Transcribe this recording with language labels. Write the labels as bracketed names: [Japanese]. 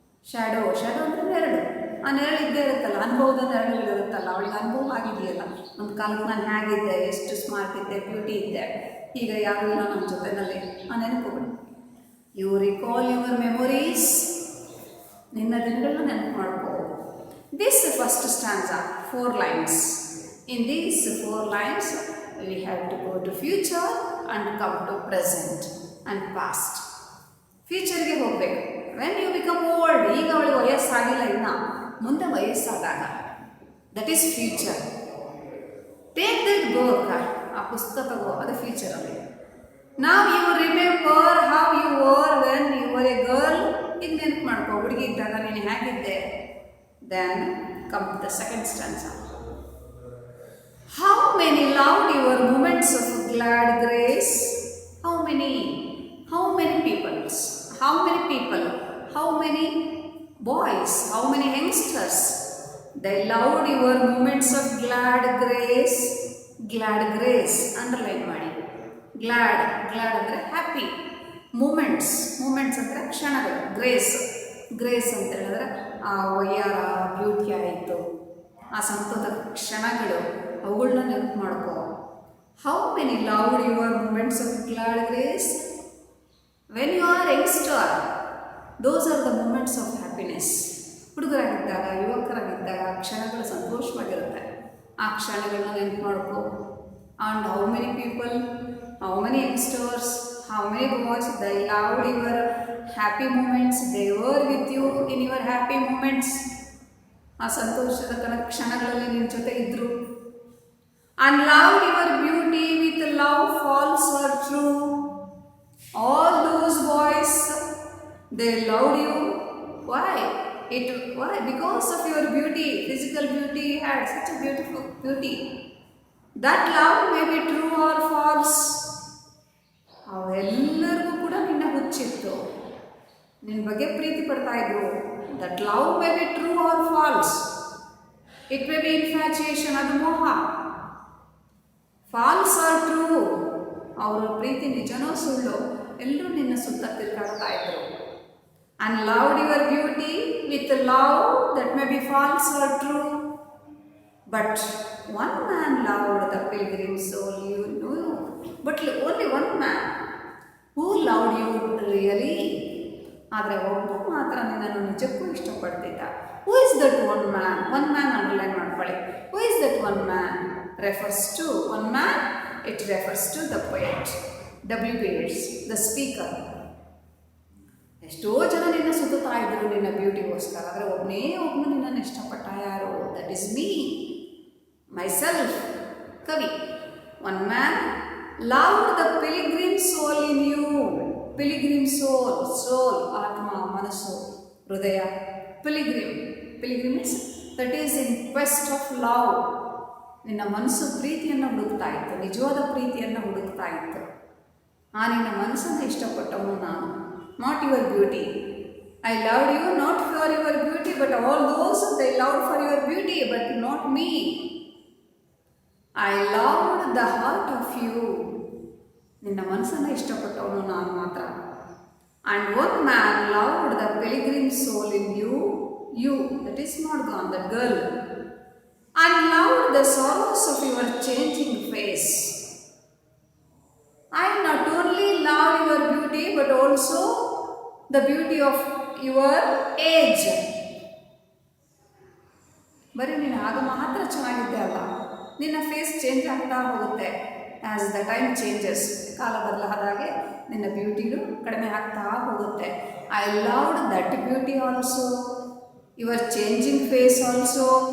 [Kannada] Shadow ಅಂದರೆ ನೆರಳು. ಆ ನೆರಳು ಇದ್ದೇ ಇರುತ್ತಲ್ಲ, ಅನುಭವದ ನೆರಳುಗಳಿರುತ್ತಲ್ಲ, ಅವಳಿಗೆ ಅನುಭವ ಆಗಿದೆಯಲ್ಲ. ಒಂದು ಕಾಲಕ್ಕೆ ನಾನು ಹೇಗಿದ್ದೆ, ಎಷ್ಟು ಸ್ಮಾರ್ಟ್ ಇದ್ದೆ, ಬ್ಯೂಟಿ ಇದ್ದೆ, ಈಗ ಯಾರೂ ಇಲ್ಲ ನಮ್ಮ ಜೊತೆಯಲ್ಲಿ, ಆ ನೆನಪುಗಳು. [English] You recall your memories. [Kannada] ನಿನ್ನ ದಿನಗಳನ್ನ ನೆನಪು ಮಾಡ್ಕೋ. [English] This first stanza 4 lines. In these 4 lines we have to go to future and come to present and past. [Kannada] ಫ್ಯೂಚರ್ಗೆ ಹೋಗಬೇಕು. [English] when you become old, [Kannada] ಈಗ ಅವಳಿಗೆ ವಯಸ್ಸಾಗಿಲ್ಲ, ಇನ್ನು ಮುಂದೆ ವಯಸ್ಸಾದಾಗ, [English] That is future. Take that book, [Kannada] ಆ ಪುಸ್ತಕ ತಗೋ, ಅದು ಫ್ಯೂಚರಲ್ಲಿ. [English] Now you remember how you were when you were a girl. [Kannada] ಈಗ ನೆನಪು ಮಾಡ್ಕೋ, ಹುಡುಗಿ ಇದ್ದಾಗ ನೀನು ಹೇಗಿದ್ದೆ. [English] Then come to the second stanza. How many loved your moments of glad grace. How many peoples, how many people, how many boys, how many youngsters, they loved your moments of glad grace. [Kannada] Underline ಮಾಡಿ. glad ಅಂದರೆ happy. moments ಅಂದರೆ ಕ್ಷಣಗಳು. grace ಅಂತ ಹೇಳಿದ್ರೆ ಆ ವಯ್ಯಾರ beauty ಆಯಿತು, ಆ ಸಂತೋಷದ ಕ್ಷಣಗಳು, ಅವುಗಳನ್ನ ನೆನಪು ಮಾಡ್ಕೋ. [English] how many loved your moments of glad grace. When you are youngster, those are the moments of happiness. [Kannada] ಹುಡುಗರಾಗಿದ್ದಾಗ, ಯುವಕರಾಗಿದ್ದಾಗ ಕ್ಷಣಗಳು ಸಂತೋಷವಾಗಿರುತ್ತೆ. ಆ ಕ್ಷಣಗಳನ್ನ ನೆನಪು ಮಾಡ್ಕೋ. [English] And how many people, how many youngsters, how many boys, they loved your happy moments, they were with you in your happy moments. [Kannada] ಆ ಸಂತೋಷದ ಕ್ಷಣಗಳಲ್ಲಿ ನಿಮ್ಮ ಜೊತೆ ಇದ್ರು. [English] And loved your beauty with love false or true. All those boys, they loved you. Why? Why? Because of your beauty, physical beauty. You had such a beautiful beauty. That love may be true or false. [Kannada] ಅವೆಲ್ಲರಿಗೂ ಕೂಡ ನಿನ್ನ ಹುಚ್ಚಿತ್ತು, ನಿನ್ನ ಬಗ್ಗೆ ಪ್ರೀತಿ ಪಡ್ತಾ ಇದ್ರು. [English] That love may be true or false. It may be infatuation, [Kannada] ಅದು ಮೋಹ. [English] false or true, [Kannada] ಅವರ ಪ್ರೀತಿ ನಿಜನೋ ಸುಳ್ಳು, ಎಲ್ಲರೂ ನಿನ್ನ ಸುತ್ತ ತಿರುಗಾಡ್ತಾ ಇದ್ರು. [English] And loved your beauty with love that may be false or true. But one man loved the pilgrim soul, you know. But only one man who loved you really. [Kannada] ಆದರೆ ಒಬ್ಬ ಮಾತ್ರ ನಿನ್ನನ್ನು ನಿಜಕ್ಕೂ ಇಷ್ಟಪಡ್ತಿದ್ದ. [English] Who is that one man? [Kannada] One man underline ಮಾಡ್ಕೊಳ್ಳಿ. [English] Who is that one man? Refers to one man. It refers to the poet W.B. Yeats, the speaker. [Kannada] ಎಷ್ಟೋ ಜನ ನಿನ್ನ ಸುತ್ತಾ ಇದ್ರು ನಿನ್ನ ಬ್ಯೂಟಿಗೋಸ್ಕರ, ಆದರೆ ಒಬ್ಬನೇ ಒಬ್ಬನು ನಿನ್ನನ್ನು ಇಷ್ಟಪಟ್ಟ. [English] ಯಾರು? That is me, myself, ಕವಿ. One man loved the pilgrim soul in you. [Kannada] Pilgrim ಸೋಲ್, ಸೋಲ್ ಆತ್ಮ, ಮನಸ್ಸು, ಹೃದಯ. [English] Pilgrim is that is in quest of love. [Kannada] ನಿನ್ನ ಮನಸ್ಸು ಪ್ರೀತಿಯನ್ನು ಹುಡುಕ್ತಾ ಇತ್ತು, ನಿಜವಾದ ಪ್ರೀತಿಯನ್ನು ಹುಡುಕ್ತಾ ಇತ್ತು. ಆ ನಿನ್ನ ಮನಸ್ಸನ್ನು ಇಷ್ಟಪಟ್ಟವನು ನಾನು, [English] not your beauty. I loved you not for your beauty, but all those they loved for your beauty, but not me. I loved the heart of you. [Kannada] ನಿನ್ನ ಮನಸ್ಸನ್ನು ಇಷ್ಟಪಟ್ಟವನು ನಾನು ಮಾತ್ರ. [English] And one man loved the pilgrim soul in you, that is not gone, that girl. And loved the sorrows of your changing face. I not only love your beauty but also the beauty of your age. [Kannada] ಬರೀ ನೀನು ಆಗ ಮಾತ್ರ ಚೆನ್ನಾಗಿದ್ದೆ ಅಲ್ಲ, ನಿನ್ನ face change ಆಗ್ತಾ ಹೋಗುತ್ತೆ [English] As the time changes. [Kannada] ಕಾಲ ಬದಲಾದಾಗೆ ನಿನ್ನ ಬ್ಯೂಟಿನೂ ಕಡಿಮೆ ಆಗ್ತಾ ಹೋಗುತ್ತೆ. [English] I loved that beauty also, your changing face also.